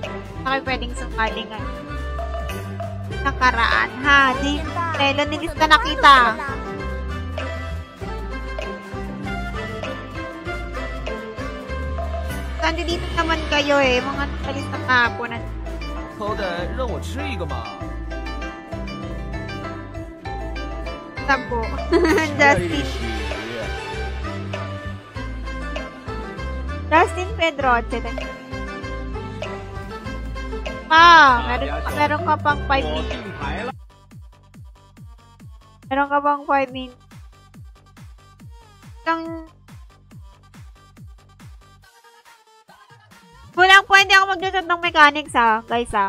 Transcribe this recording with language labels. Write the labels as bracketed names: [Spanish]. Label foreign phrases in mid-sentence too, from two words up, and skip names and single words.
[Filipino] Hindi na kayo pwedeng sumali ngayon. Nakaraan ha, di Telo, nilista na kita. Kandi dito naman kayo eh, mga nakalista kahapon. [Chinese] 好歹让我吃一个嘛。 [Filipino] Tabo. Justin. Justin Pedroche. Meron ka pang 5 minutes. Meron ka pang 5 minutes. Kulang po, hindi ako mag-chat ng mechanics ha, guys ha.